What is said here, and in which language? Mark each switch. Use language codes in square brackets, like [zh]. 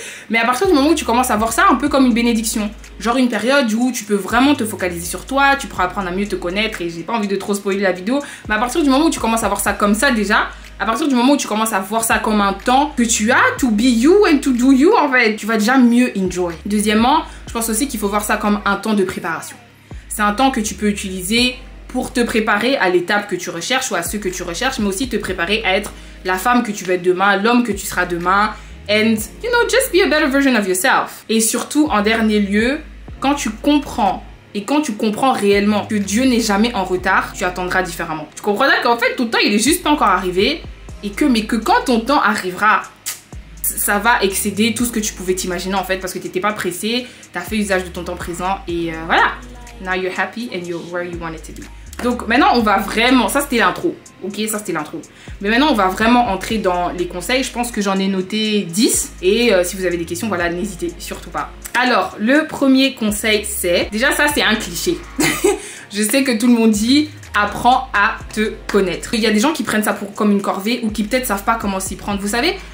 [fr] Mais à partir du moment où tu commences à voir ça un peu comme une bénédiction, genre une période où tu peux vraiment te focaliser sur toi, tu pourras apprendre à mieux te connaître et j'ai pas envie de trop spoiler la vidéo, mais à partir du moment où tu commences à voir ça comme ça déjà, à partir du moment où tu commences à voir ça comme un temps que tu as [en] to be you and to do you [fr] en fait, tu vas déjà mieux enjoy. Deuxièmement, je pense aussi qu'il faut voir ça comme un temps de préparation. C'est un temps que tu peux utiliser pour te préparer à l'étape que tu recherches ou à ce que tu recherches, mais aussi te préparer à être la femme que tu vas être demain, l'homme que tu seras demain. [en] And, you know, just be a better version of yourself. [fr] Et surtout, en dernier lieu, quand tu comprends et quand tu comprends réellement que Dieu n'est jamais en retard, tu attendras différemment. Tu comprendras qu'en fait, ton temps, il est juste pas encore arrivé mais que quand ton temps arrivera, ça va excéder tout ce que tu pouvais t'imaginer en fait parce que tu n'étais pas pressé, tu as fait usage de ton temps présent et voilà. [en] Now you're happy and you're where you want it to be. [fr] Donc maintenant on va vraiment, ça c'était l'intro, ok, ça c'était l'intro. Mais maintenant on va vraiment entrer dans les conseils, je pense que j'en ai noté 10 et si vous avez des questions, voilà, n'hésitez surtout pas. Alors le premier conseil c'est, déjà ça c'est un cliché, je sais que tout le monde dit apprends à te connaître. Il y a des gens qui prennent ça comme une corvée ou qui peut-être savent pas comment s'y prendre. Vous savez,